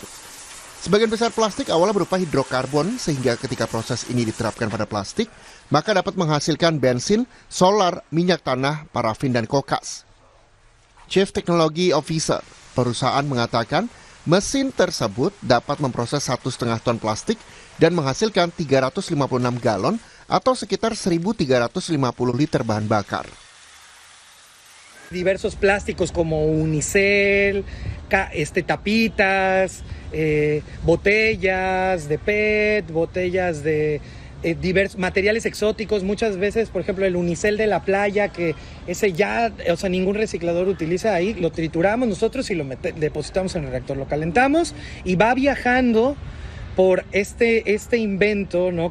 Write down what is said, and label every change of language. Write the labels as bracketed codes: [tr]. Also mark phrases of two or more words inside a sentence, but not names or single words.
[id] Sebagian besar plastik awalnya berupa hidrokarbon, sehingga ketika proses ini diterapkan pada plastik, maka dapat menghasilkan bensin, solar, minyak tanah, parafin, dan kokas. Chief Technology Officer perusahaan mengatakan mesin tersebut dapat memproses 1,5 ton plastik dan menghasilkan 356 galon atau sekitar 1.350 liter bahan bakar. [es] Diversos plásticos como unicel, tapitas, botellas de PET, botellas de diversos materiales exóticos. Muchas veces, por ejemplo, el unicel de la playa, que ese ya, ningún reciclador utiliza ahí, lo trituramos nosotros y lo depositamos en el reactor, lo calentamos y va viajando por este invento, ¿no?